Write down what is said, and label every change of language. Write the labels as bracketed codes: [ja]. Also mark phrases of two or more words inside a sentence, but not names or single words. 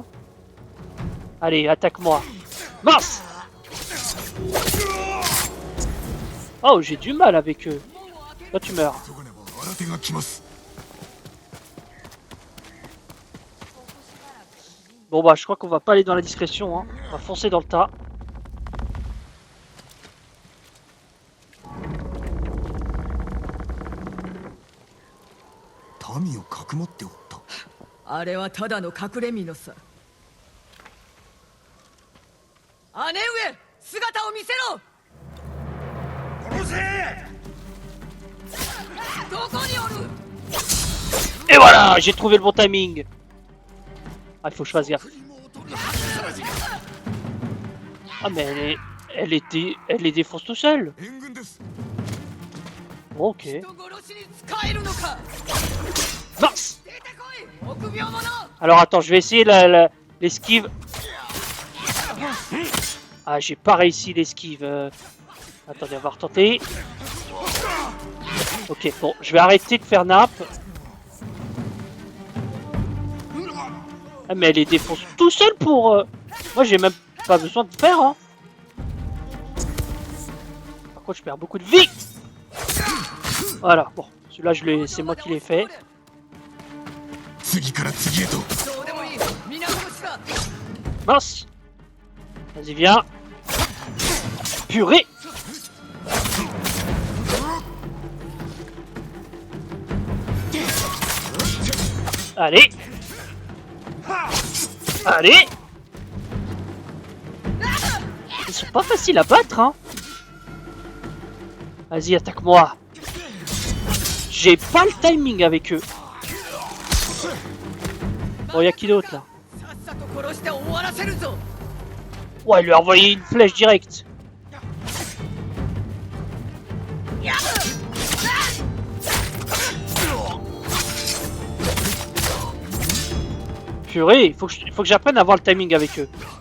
[fr] Allez, attaque-moi. Mince. Oh, j'ai du mal avec eux. Toi, tu meurs. Bon, bah, je crois qu'on va pas aller dans la discrétion, hein. On va foncer dans le tas. [ja] Tamiをかくまっておった。あれはただの隠れ身のさ。姉上、姿を見せろ。殺せ。どこにおる。 [fr] Et voilà, j'ai trouvé le bon timing. Ah, il faut choisir. Ah, mais elle les défonce tout seul. Ok. [ja] 人殺しに使えるのか。 [fr] Mince. [ja] 出てこい臆病者。 [fr] Alors attends, je vais essayer l'esquive. Ah, j'ai pas réussi l'esquive. Attendez, on va retenter. Ok, bon, je vais arrêter de faire nappe. Ah, mais elle les défonce tout seul pour... Moi, j'ai même pas besoin de faire, hein. Par contre, je perds beaucoup de vie. Voilà, bon, celui-là, c'est moi qui l'ai fait. [ja] 次から次へと。どうでもいい皆殺しだ。 [fr] Mince. Vas-y, viens. Purée. Allez. Allez. Ils sont pas faciles à battre, hein. Vas-y, attaque-moi. J'ai pas le timing avec eux. Bon, y'a qui d'autre là? [ja] さっさと殺して終わらせるぞ。 [fr] Ouais, il lui a envoyé une flèche directe. Purée, il faut que j'apprenne à avoir le timing avec eux.